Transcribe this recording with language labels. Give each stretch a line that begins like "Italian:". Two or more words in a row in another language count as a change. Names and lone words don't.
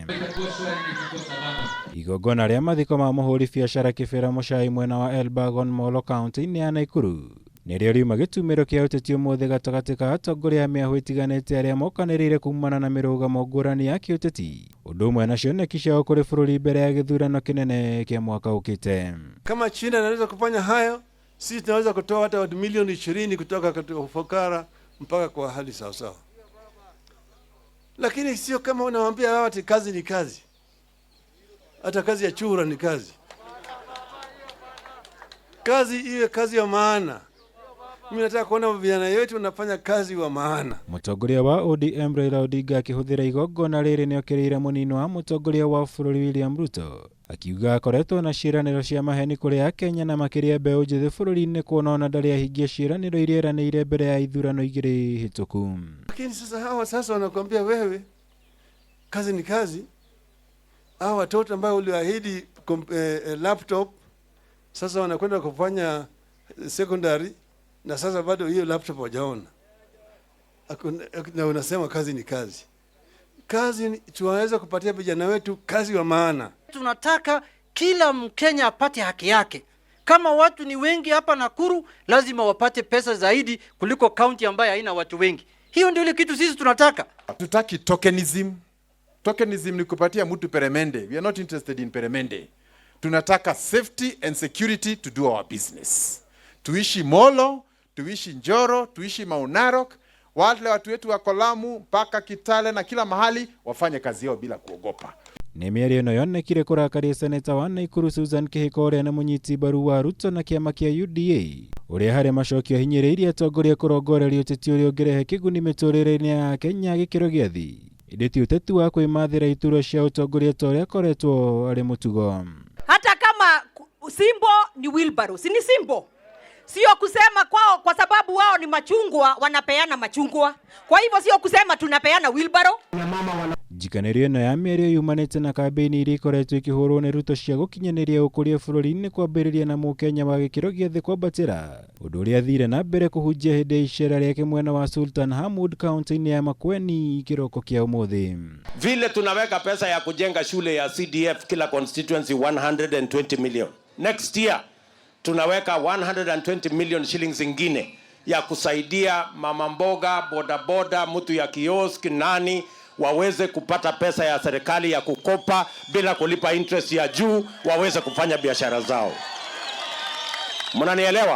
Kikuyu: Igongona rĩa mathiko ma mũhũri biacara kĩbera mũcai mwena wa Elburgon Molo kaunti-ini ya Nakuru nĩrĩo riuma gĩtumĩro kĩa ũteti ũmũthĩ gatagati ka atongoria a mĩahũ itiganĩte arĩa mokanĩrĩire kuumana na mirugamo ngurani ya kiuteti, ũndũ ũmwe na cioneki ciao kũrĩ bũrũri mbere ya gĩthurano kĩnene kĩa mwaka ũkĩte.
Swahili: Kama China inaweza kufanya hayo, sisi tunaweza kutoa hata milioni 20 kutoka katika ufukara mpaka kwa hali sawa sawa. Lakini sio kama unawaambia watu kazi ni kazi. Hata kazi ya chura ni kazi. Kazi iwe kazi ya maana. Mimi nataka kuona vijana wetu wanafanya kazi wa maana.
Kikuyu: Mutongoria wa ODM Raila Odinga akĩhũthĩra igongona rĩrĩ nĩokĩrĩire munini wa mutongoria wa bũrũri William Ruto, akiuga akoretwo na ciĩranĩro cia maheni kũrĩ Akenya na makĩria mbeũ njĩthĩ bũrũri-inĩ kuona ona ndarĩ ahingia ciĩranĩro iria eranĩire mbere ya ithurano igĩrĩ hĩtũku.
Swahili: Lakini sasa hawa wanakuambia wewe kazi ni kazi. Hawa watoto ambao uliahidi laptop sasa wanakwenda kufanya secondary na sasa bado hiyo laptop hawajaona. Na unasema kazi ni kazi. Kazi tunaweza kupatia vijana wetu kazi wa maana. Tunataka kila Mkenya apate haki yake. Kama watu ni wengi hapa Nakuru, lazima wapate pesa zaidi kuliko kaunti ambayo haina watu wengi. Hiyo ndio ile kitu sisi tunataka. Tutaki tokenism. Tokenism ni kupatia mtu peremende.
English: We are not interested in peremende. Tunataka safety and security to do our business.
Swahili: Tuishi Molo, tuishi Njoro, tuishi Mount Narok, wale watu wetu wa Lamu mpaka Kitale na kila mahali wafanye kazi yao bila kuogopa.
Kikuyu: Nĩ mĩario ĩno yonekire kũrakaria seneta wa Nakuru Susan Kĩhĩko ũrĩa nĩ mũnyiti mbaru wa Ruto na kĩama kĩa UDA, ũrĩa harĩ macokio hinyĩrĩirie atongoria kũrongoreria ũteti ũrĩa ũngĩrehe kĩguni mĩtũrĩre-inĩ ya Kenya gĩkĩro gĩa thĩ. Ĩndĩ ti ũteti wa kwĩmathĩra iturwa cia ũtongoria ta ũrĩa akoretwo arĩ mũtugo.
Swahili: Hata kama simbo ni wheelbarrow, si ni simbo? Sio kusema kwao kwa sababu wao ni machungwa wanapeana machungwa. Kwa hivyo sio kusema tunapeana wheelbarrow.
Kikuyu: Njikanirio ĩno ya mĩario yumanĩte na kambeni iria ikoretwo ikĩhũrwo nĩ Ruto cia gũkinyanĩria ũkũria bũrũri-inĩ kwambĩrĩria na Mũkenya wa gĩkĩro gĩa thĩ kwambatĩra, ũndũ ũrĩa athire na mbere kũhunjia hĩndĩ ya icera rĩake mwena wa Sultan Hamud kaunti-inĩ ya Makueni kĩroko kĩa ũmũthĩ.
Swahili: Vile tunaweka pesa ya kujenga shule ya CDF kila constituency 120 million.
English: Next year
Swahili: tunaweka 120 million shillings ingine ya kusaidia mama mboga, boda boda, mtu ya kiosk, nani waweze kupata pesa ya serikali ya kukopa bila kulipa interest ya juu, waweze kufanya biashara zao. Mnanielewa?